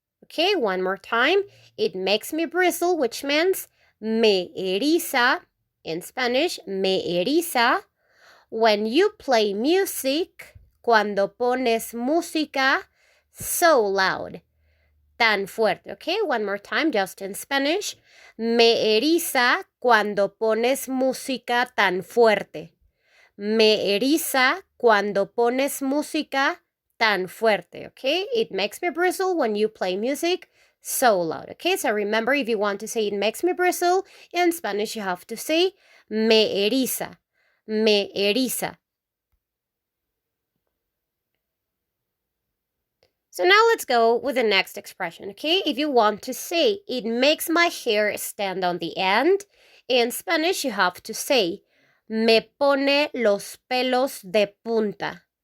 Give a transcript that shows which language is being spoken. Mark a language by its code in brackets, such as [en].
[en] Okay, one more time. It makes me bristle, which means [es] me eriza, in Spanish, me eriza, [en] when you play music, [es] cuando pones música [en] so loud, [es] tan fuerte. [en] Okay, one more time, just in Spanish. [es] Me eriza cuando pones música tan fuerte. Me eriza cuando pones música tan fuerte, okay? [en] It makes me bristle when you play music so loud, okay? So remember, if you want to say it makes me bristle, in Spanish you have to say [es] me eriza, me eriza. [en] So now let's go with the next expression, okay? If you want to say, it makes my hair stand on the end, in Spanish you have to say, [es] me pone los pelos de punta.